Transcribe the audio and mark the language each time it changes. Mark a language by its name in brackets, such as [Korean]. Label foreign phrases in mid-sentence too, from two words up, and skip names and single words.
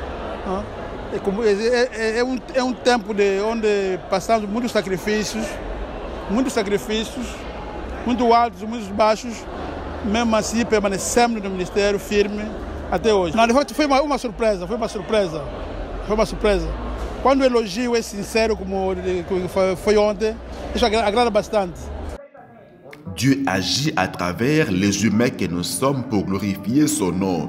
[Portuguese] É um tempo onde passamos muitos sacrifícios, muito altos, muito baixos. Mesmo assim, permanecemos no Ministério firme até hoje. Não, de fato, foi uma surpresa. Quando o elogio é sincero, como foi ontem, isso agrada bastante. [French] Dieu agit à travers les humains que nous sommes pour glorifier son nom.